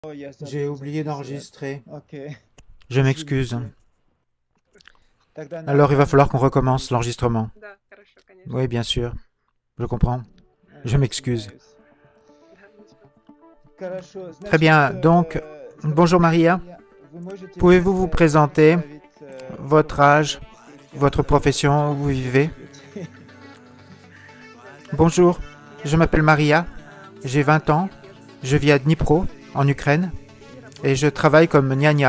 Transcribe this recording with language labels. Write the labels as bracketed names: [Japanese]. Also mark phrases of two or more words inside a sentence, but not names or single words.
[French] J'ai oublié d'enregistrer. Ok. Je m'excuse. Alors il va falloir qu'on recommence l'enregistrement. [Russian] Да, хорошо, конечно. [French] Oui, bien sûr. Je comprends. Je m'excuse. Très bien. Donc, bonjour Maria. Pouvez-vous vous présenter, votre âge, votre profession, où vous vivez? Bonjour, je m'appelle Maria, j'ai 20 ans, je vis à Dnipro, en Ukraine, et je travaille comme gnagna.